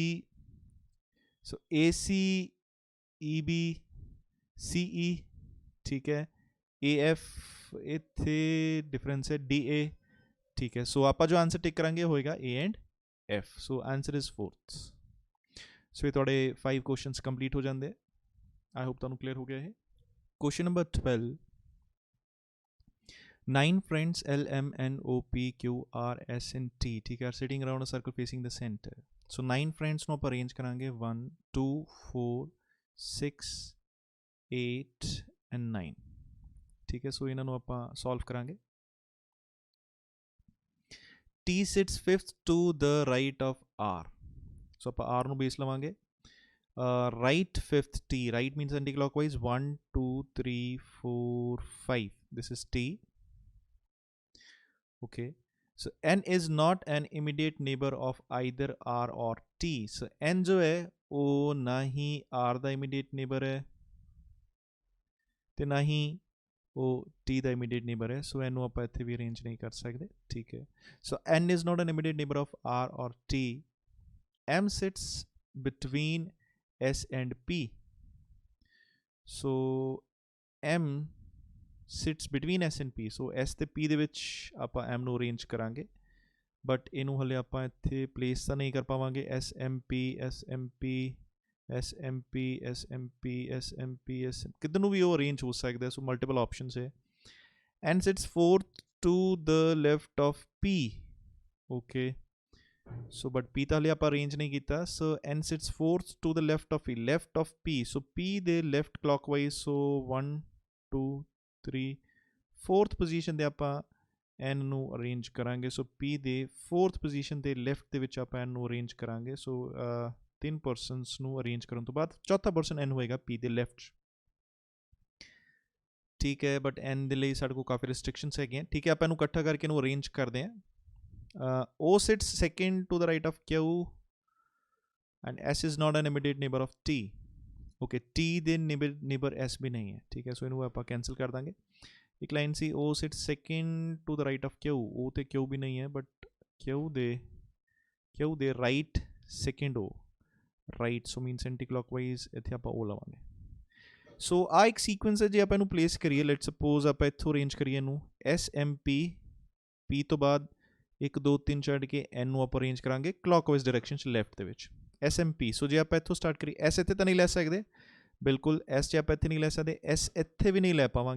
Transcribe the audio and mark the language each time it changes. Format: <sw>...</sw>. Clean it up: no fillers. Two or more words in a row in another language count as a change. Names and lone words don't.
<pa>ਸੋ AC EB CE ਠੀਕ ਹੈ, AF ਇੱਥੇ ਡਿਫਰੈਂਸ ਹੈ, DA ਠੀਕ ਹੈ। ਸੋ ਆਪ ਜੋ</pa> <en>answer tick</en> <pa>ਕਰਾਂਗੇ ਹੋਏਗਾ A ਐਂਡ F।</pa> <en>So answer is fourth.</en> <hi>सो ये थोड़े 5</hi> <en>questions complete</en> <hi>हो जाते।</hi> <en>I hope</en> <pa>ਤੁਹਾਨੂੰ ਕਲੀਅਰ ਹੋ ਗਿਆ ਹੈ।</pa> <en>क्वेश्चन नंबर 12, 9 friends L M N O P Q R S and T</en> <hi>ठीक है,</hi> <en>sitting around a circle facing the center। so 9 friends</en> <pa>ਨੂੰ ਆਪਾਂ ਅਰੇਂਜ ਕਰਾਂਗੇ 1 2 4 6 8 and 9</pa> <hi>ठीक है।</hi> <pa>सो ਇਹਨਾਂ ਨੂੰ ਆਪਾਂ ਸੋਲਵ ਕਰਾਂਗੇ।</pa> <en>T sits fifth to the right of R।</en> <pa>so ਆਪਾਂ R ਨੂੰ ਬੇਸ ਲਵਾਂਗੇ।</pa> <en>right fifth T, right means anti-clockwise, 1 2 3 4 5, this is T। okay, so N is not an immediate neighbor of either R or T।</en> <pa>so N</pa> <hi>जो है वो ना ही</hi> <pa>R ਦਾ</pa> <en>immediate neighbor</en> <pa>है ਤੇ ਨਾ ਹੀ ਉਹ T ਦਾ</pa> <en>immediate neighbor</en> <pa>है। so ਇਹਨੂੰ ਆਪਾਂ ਇੱਥੇ ਵੀ ਅਰੇਂਜ ਨਹੀਂ ਕਰ ਸਕਦੇ, ਠੀਕ ਹੈ।</pa> <en>so N is not an immediate neighbor of R or T। M sits between S and P। so M sits between S and P।</en> <pa>so S ਤੇ P ਦੇ ਵਿੱਚ ਆਪਾਂ M ਨੂੰ ਅਰੇਂਜ ਕਰਾਂਗੇ, ਬਟ ਇਹਨੂੰ ਹਲੇ ਆਪਾਂ ਇੱਥੇ ਪਲੇਸ ਤਾਂ ਨਹੀਂ ਕਰ ਪਾਵਾਂਗੇ। SMP ਕਿੱਧਰ ਨੂੰ ਵੀ ਉਹ ਅਰੇਂਜ ਹੋ ਸਕਦਾ। ਸੋ</pa> <en>multiple options</en> <pa>ਹੈ।</pa> <en>N sits fourth to the left of P। okay, so but</en> <pa>P ਤਾਂ ਹਲੇ ਆਪਾਂ ਅਰੇਂਜ ਨਹੀਂ ਕੀਤਾ ਸੋ</pa> <en>N sits fourth to the left of P so P</en> <pa>ਦੇ</pa> <en>left clockwise</en> <pa>so 1 2 3</pa> <en>fourth position</en> <pa>ਦੇ ਆਪਾਂ N ਨੂੰ ਅਰੇਂਜ ਕਰਾਂਗੇ ਸੋ P ਦੇ</pa> <en>fourth position</en> <pa>ਦੇ left ਦੇ ਵਿੱਚ ਆਪਾਂ N ਨੂੰ ਅਰੇਂਜ ਕਰਾਂਗੇ ਸੋ ਤਿੰਨ ਪਰਸਨਸ ਨੂੰ ਅਰੇਂਜ ਕਰਨ ਤੋਂ ਬਾਅਦ ਚੌਥਾ ਪਰਸਨ N ਹੋਏਗਾ P ਦੇ ਲੈਫਟ 'ਚ ਠੀਕ ਹੈ ਬਟ N ਦੇ ਲਈ ਸਾਡੇ ਕੋਲ ਕਾਫੀ ਰਿਸਟ੍ਰਿਕਸ਼ਨਸ ਹੈਗੀਆਂ ਠੀਕ ਹੈ ਆਪਾਂ ਇਹਨੂੰ ਇਕੱਠਾ ਕਰਕੇ ਇਹਨੂੰ ਅਰੇਂਜ ਕਰਦੇ ਹਾਂ</pa> <en>O sits second to the right of Q and S is not an immediate neighbor of T okay</en> <pa>T ਦੇ neighbor S ਵੀ ਨਹੀਂ ਹੈ ਠੀਕ ਹੈ ਸੋ ਇਹਨੂੰ ਆਪਾਂ ਕੈਂਸਲ ਕਰ ਦਾਂਗੇ ਇੱਕ ਲਾਈਨ ਸੀ</pa> <en>O sits second to the right of Q</en> <pa>O ਤੇ Q ਵੀ ਨਹੀਂ ਹੈ ਬਟ Q ਦੇ</pa> <en>right second</en> <pa>O</pa> <en>right so means anti clockwise</en> <pa>ਇੱਥੇ ਆਪਾਂ ਉਹ ਲਵਾਂਗੇ ਸੋ ਆ ਇੱਕ ਸੀਕੁਐਂਸ ਹੈ ਜੇ ਆਪਾਂ ਇਹਨੂੰ ਪਲੇਸ ਕਰੀਏ ਲੈਟ ਸਪੋਜ਼ ਆਪਾਂ ਇੱਥੋਂ ਅਰੇਂਜ ਕਰੀਏ ਇਹਨੂੰ SMP P ਤੋਂ ਬਾਅਦ 1 2 3 ਛੱਡ ਕੇ N ਨੂੰ ਆਪਾਂ ਅਰੇਂਜ ਕਰਾਂਗੇ</pa> <en>clockwise direction</en> <pa>'ਚ ਲੈਫਟ ਦੇ ਵਿੱਚ SMP ਸੋ ਜੇ ਆਪਾਂ ਇੱਥੋਂ ਸਟਾਰਟ ਕਰੀਏ S ਇੱਥੇ ਤਾਂ ਨਹੀਂ ਲੈ ਸਕਦੇ ਬਿਲਕੁਲ S 'ਚ ਆਪਾਂ ਇੱਥੇ ਨਹੀਂ ਲੈ ਸਕਦੇ S ਇੱਥੇ ਵੀ ਨਹੀਂ ਲੈ ਪਾਵਾਂਗੇ</pa>